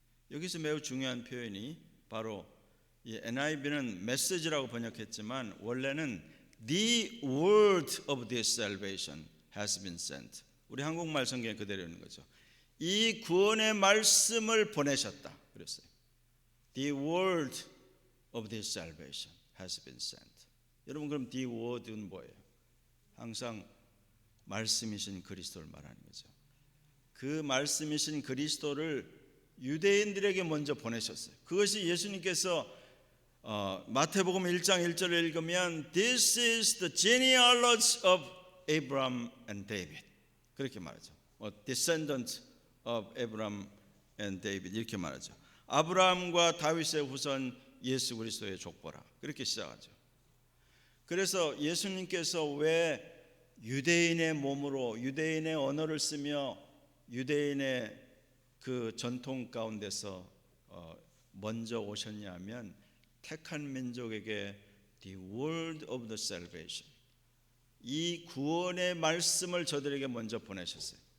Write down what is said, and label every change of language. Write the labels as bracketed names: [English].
[Korean] 여기서 매우 중요한 표현이 바로 이 NIV는 메시지라고 번역했지만 원래는 [English] The word of this salvation has been sent. [Korean] 우리 한국말 성경에 그대로 있는 거죠. 이 구원의 말씀을 보내셨다 그랬어요. [English] The word of this salvation has been sent. [Korean] 여러분, 그럼 the word는 뭐예요? 항상 말씀이신 그리스도를 말하는 거죠. 그 말씀이신 그리스도를 유대인들에게 먼저 보내셨어요. 그것이 예수님께서 마태복음 1장 1절을 읽으면 [English] This is the genealogy of Abraham and David, [Korean] 그렇게 말하죠. [English] Descendant of Abraham and David, [Korean] 이렇게 말하죠. 아브라함과 다윗의 후손 예수 그리스도의 족보라, 그렇게 시작하죠. 그래서 예수님께서 왜 유대인의 몸으로 유대인의 언어를 쓰며 유대인의 그 전통 가운데서 먼저 오셨냐면 택한 민족에게 [English] the word of the salvation, [Korean] 이 구원의 말씀을 저들에게 먼저 보내셨어요.